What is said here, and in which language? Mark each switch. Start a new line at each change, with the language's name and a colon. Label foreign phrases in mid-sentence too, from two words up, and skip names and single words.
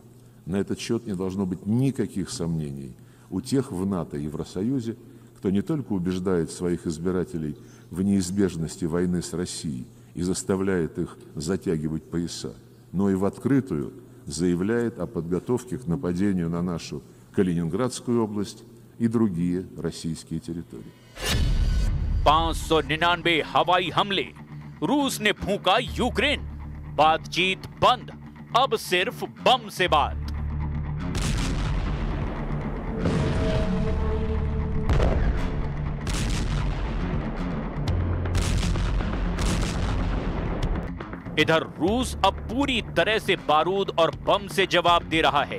Russian: На этот счет не должно быть никаких сомнений у тех в НАТО и Евросоюзе, кто не только убеждает своих избирателей в неизбежности войны с Россией и заставляет их затягивать пояса, но и в открытую заявляет о подготовке к нападению на нашу Калининградскую область и другие российские территории.
Hindi: 599 हवाई हमले, रूस ने फूंका यूक्रेन, बातचीत बंद, अब सिर्फ बम से बात। इधर रूस अब पूरी तरह से बारूद और बम से जवाब दे रहा है।